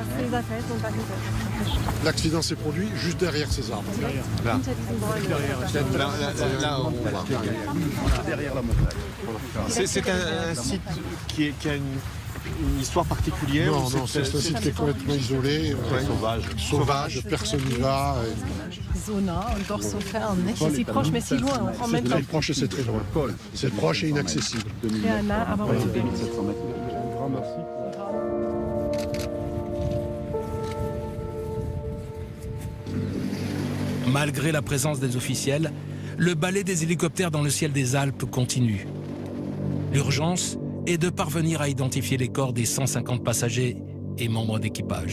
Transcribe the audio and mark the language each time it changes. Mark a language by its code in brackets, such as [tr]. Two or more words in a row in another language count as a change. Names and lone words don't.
[fr] L'accident s'est produit juste derrière ces arbres. Là. Là, on voit. Derrière la montagne. C'est un site qui a une histoire particulière? Non, c'est un site qui est complètement isolé, sauvage, personne n'y va. [de] So nah und doch so fern, nicht? [fr] C'est si proche mais si loin, on prend même pas. C'est proche et c'est très loin. C'est proche et inaccessible. [de] Sehr nah, aber [fr] Malgré la présence des officiels, le balai des hélicoptères dans le ciel des Alpes continue. L'urgence est de parvenir à identifier les corps des 150 passagers et membres d'équipage.